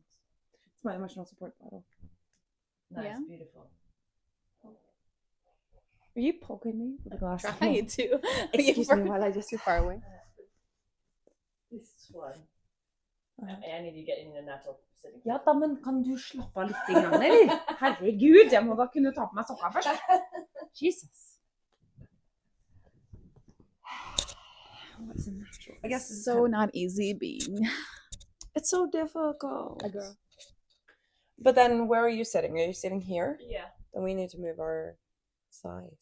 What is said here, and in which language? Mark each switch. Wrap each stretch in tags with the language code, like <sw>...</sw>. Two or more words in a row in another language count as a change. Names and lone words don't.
<en>It's my emotional support bottle. Nice, Yeah. beautiful. Are you poking me with a glass? try to. Excuse me while I just too far away. This one. I need to get in the natural sitting.</en> <no>Ja da, men kan du slappe av litt grann, eller? Herregud, jeg må da kunne ta på meg sokka først.</no> <en>Jesus. What's a natural? I guess it's So not easy being it's so difficult. a girl. But then where are you sitting? Are you sitting here? Yeah. Then we need to move our size.</en>